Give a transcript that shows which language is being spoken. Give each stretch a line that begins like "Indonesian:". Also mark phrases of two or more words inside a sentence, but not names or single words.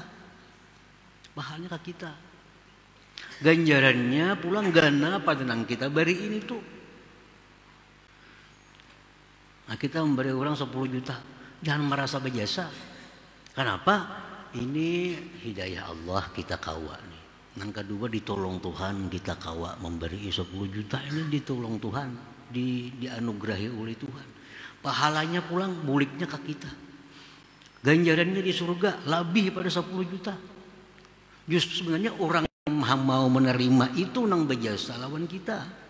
Indonesian: Pahalanya ke kita.
Banjar: Ganjarannya pulang gana pada nang kita beri ini tuh.
Indonesian: Nah, kita memberi orang 10 juta. Jangan merasa berjasa. Kenapa?
Banjar: Ini hidayah Allah kita kawa nih.
Indonesian: Yang kedua ditolong Tuhan kita kawa memberi 10 juta ini ditolong Tuhan, dianugerahi oleh Tuhan.
Banjar: Pahalanya pulang buliknya ke kita. Ganjarannya di surga lebih pada 10 juta.
Indonesian: Justru sebenarnya orang yang mau menerima itu
Banjar: nang berjasa lawan kita.